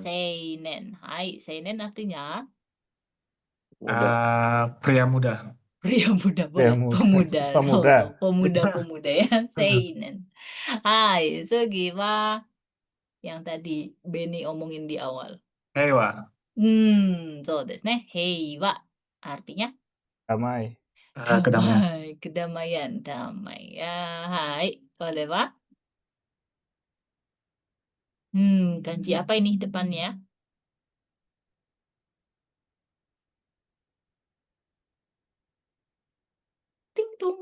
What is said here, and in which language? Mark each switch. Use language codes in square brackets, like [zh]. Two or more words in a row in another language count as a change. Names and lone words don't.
[ja] 青年。はい。青年 artinya [id] Muda. pria muda. pria muda Pria boleh. muda. Pemuda. Pemuda. Pemuda-pemuda ya. [ja] 青年。はい. Sugi wa. [id] Yang tadi Benny omongin di awal. [ja] Heiwa. そうですね。平和。Artinya [id] Damai. Kedamaian. damai, kedamaian, damai. Ya, hai. Boleh, Pak? Kanji apa ini depannya? Ting tung.